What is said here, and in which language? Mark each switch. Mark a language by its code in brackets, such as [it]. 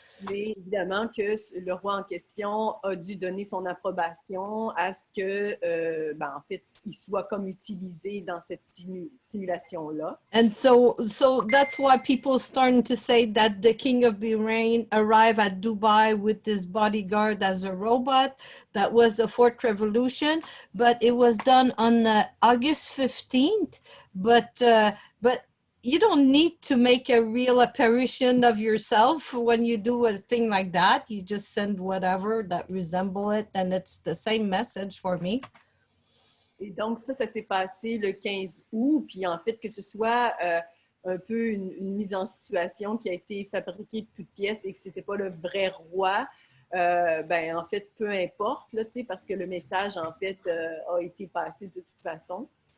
[fr] Mais évidemment que le roi en question a dû donner son approbation à ce que, en fait, il soit comme utilisé dans cette simulation-là. [en] And so that's why people starting to say that the king of Bahrain arrived at Dubai with this bodyguard as a robot. That was the fourth revolution, but it was done on August 15th. But you don't need to make a real apparition of yourself when you do a thing like that. You just send whatever that resemble it, and it's the same message for me. [fr] Et donc, ça s'est passé le 15 août. Puis, en fait, que ce soit un peu une mise en situation qui a été fabriquée de toutes pièces et que ce n'était pas le vrai roi, en fait, peu importe, là, parce que le message, en fait, a été passé de toute façon.